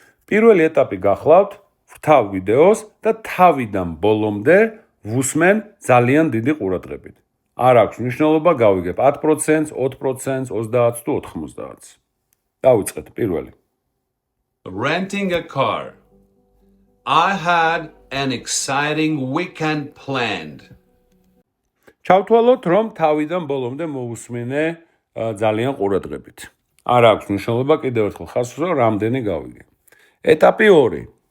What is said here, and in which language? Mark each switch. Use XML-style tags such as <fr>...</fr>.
<ka>პირველი ეტაპი გახლავთ, ვრთავ ვიდეოს და თავიდან ბოლომდე ვუსმენ ძალიან დიდი ყურადღებით. არ აქვს მნიშვნელობა გავიგებ 10%, 20%, 30 თუ 90%. დავიწყეთ პირველი.</ka> <en>Renting a car. I had an exciting weekend planned.</en> <ka>ჩავთვალოთ, რომ თავიდან ბოლომდე მოვუსმინე ძალიან ყურადღებით. არ აქვს მნიშვნელობა კიდევ ერთხელ ხას ვსვამ, რამდენი გავიგე. ეტაპი 2.</ka>